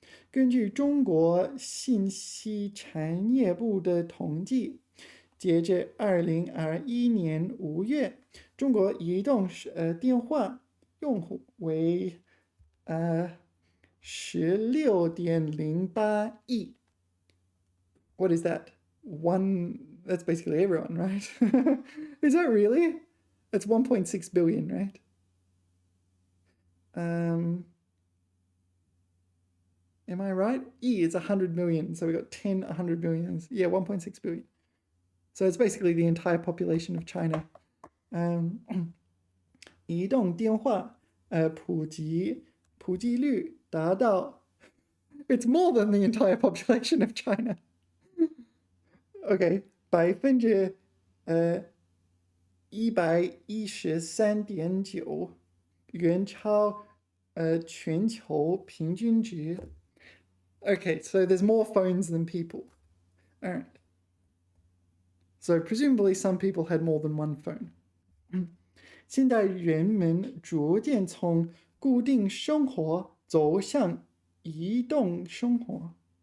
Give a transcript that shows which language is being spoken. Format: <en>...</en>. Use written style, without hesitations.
<zh>根据中国信息产业部的统计，截至2021年5月，中国移动电话用户为16.08亿。</zh> <en>What is that? That's basically everyone, right? Is that really? That's 1.6 billion, right? Am I right? E is 100 million, so we got 10 100 millions. Yeah, 1.6 billion. So it's basically the entire population of China.</en> <zh>移动电话普及率达到</zh> <en>it's more than the entire population of China.</en> <zh>Okay, 113.9%远超全球平均值。</zh> <en>Okay, so there's more phones than people. All right. So presumably some people had more than one phone.</en> <zh>现在人们逐渐从固定生活走向移动生活。</zh>